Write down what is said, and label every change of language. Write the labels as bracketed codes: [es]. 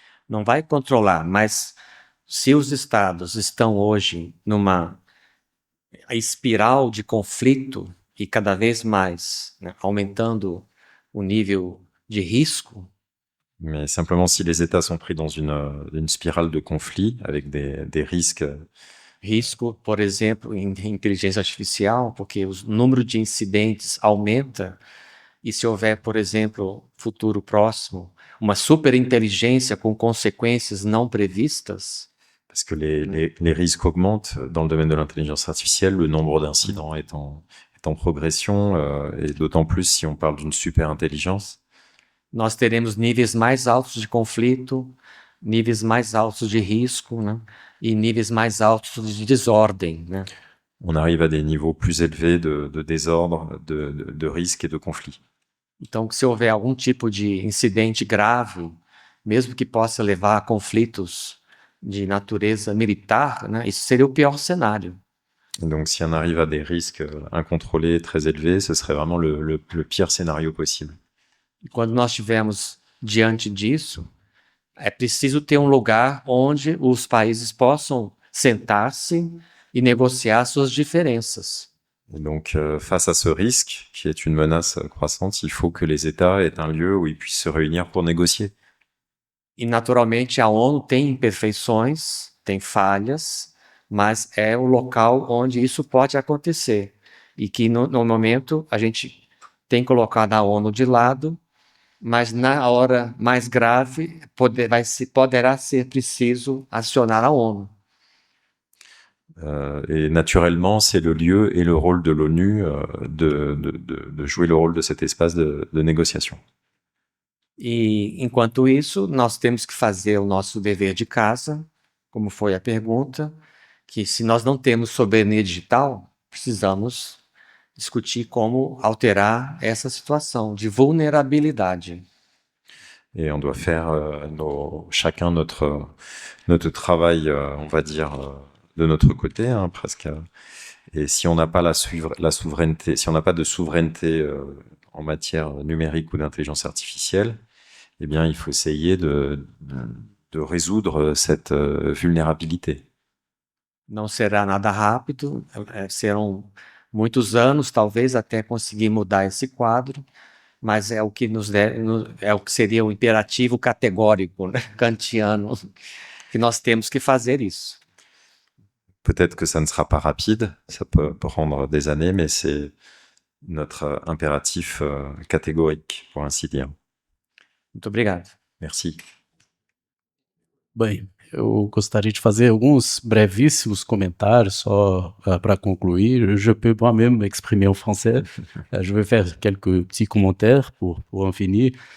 [pt] Não vai controlar, mas se os estados estão hoje numa espiral de conflito e cada vez mais, né, aumentando o nível de risco, [fr] Mais simplement, si les États sont pris dans une spirale de conflit avec des risques, [pt] risco, por exemplo, em inteligência artificial, porque o número de incidentes aumenta, e se houver, por exemplo, futuro próximo, uma superinteligência com consequências não previstas, [fr] parce que les risques augmentent dans le domaine de l'intelligence artificielle, le nombre d'incidents est en progression, et d'autant plus si on parle d'une super-intelligence. [pt] nós teremos níveis mais altos de conflito, níveis mais altos de risco, né? E níveis mais altos de desordem, né? [fr] On arrive à des niveaux plus élevés de désordre, de risques et de conflits. [pt] Então, se houver algum tipo de incidente grave, mesmo que possa levar a conflitos de natureza militar, né? Isso seria o pior cenário. [fr] Et donc, si on arrive à des risques incontrôlés très élevés, ce serait vraiment le pire scénario possible. [pt] E quando nós estivermos diante disso, é preciso ter um lugar onde os países possam sentar-se e negociar suas diferenças. [fr] Et donc, face à ce risque, qui est une menace croissante, il faut que les États aient un lieu où ils puissent se réunir pour négocier. [pt] E, naturalmente, a ONU tem imperfeições, tem falhas, mas é o local onde isso pode acontecer. E que, no momento, a gente tem colocado a ONU de lado, mas na hora mais grave poderá ser preciso acionar a ONU. [fr] Et naturellement, c'est le lieu et le rôle de l'ONU de jouer le rôle de cet espace de négociation. [pt] E, enquanto isso, nós temos que fazer o nosso dever de casa, como foi a pergunta, que se nós não temos soberania digital, precisamos discutir como alterar essa situação de vulnerabilidade. [fr] Et on doit faire chacun notre travail, on va dire, de notre côté, hein, presque. Et si on n'a pas la souveraineté, si on n'a pas de souveraineté en matière numérique ou d'intelligence artificielle, eh bien, il faut essayer de résoudre cette vulnérabilité. [pt] Não será nada rápido, serão muitos anos, talvez, até conseguir mudar esse quadro, mas é o que é o que seria o imperativo categórico, né, kantiano, que nós temos que fazer isso. [fr] Peut-être que ça ne sera pas rapide, ça peut prendre des années, mais c'est notre impératif catégorique, pour ainsi dire. [pt] Muito obrigado. [fr] Merci. [pt] Bem, eu gostaria de fazer alguns brevíssimos comentários só para concluir. [fr] Je peux moi-même m'exprimer en français. Je vais faire quelques petits commentaires pour en finir.